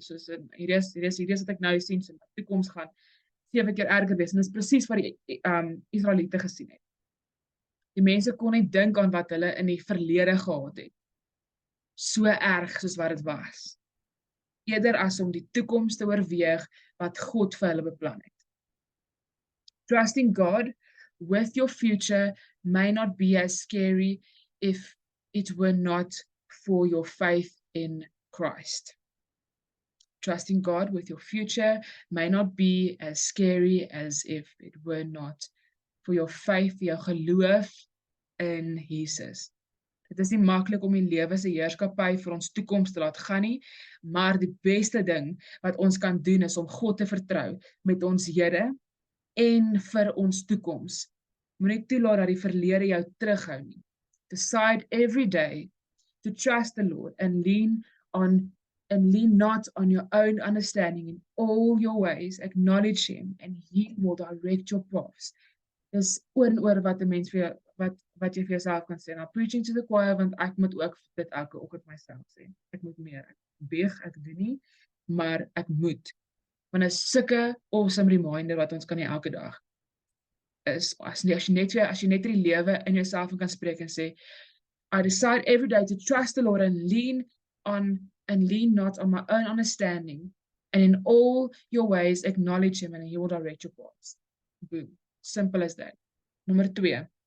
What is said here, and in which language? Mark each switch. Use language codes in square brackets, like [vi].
[af] Soos hierdie is wat ek nou sien, so my toekoms gaan 7 keer erger wees. En dit is presies wat die Israeliete gesien het. Die mense kon nie dink aan wat hulle in die verlede gehad het. so erg soos wat dit was, eerder as om die toekoms te oorweeg wat God vir hulle beplan het. [en] Trusting God with your future may not be as scary if it were not for your faith in Christ. Trusting God with your future may not be as scary as if it were not for your faith, [af] jou geloof in Jesus. Dit is nie maklik om die lewe se heerskappy vir ons toekoms te laat gaan nie, maar die beste ding wat ons kan doen is om God te vertrou met ons hede en vir ons toekoms. Moenie toelaat dat die verlede jou terughou nie. [en] Decide every day to trust the Lord and lean not on your own understanding in all your ways. Acknowledge him and he will direct your paths. [af] Dis oor en oor wat 'n mens vir wat jy vir jouself kan sê. Nou [en] preaching to the choir, [af] want ek moet ook dit elke oggend myself sê. Ek moet meer. Ek beeg, ek doen nie, maar ek moet. Want is sulke awesome reminder wat ons kan hê elke dag. Is as jy net die lewe in jouself kan spreek en sê, [en] I decide every day to trust the Lord and lean not on my own understanding, and in all your ways acknowledge him and he will direct your paths. Boom. Simple as that. Number 2.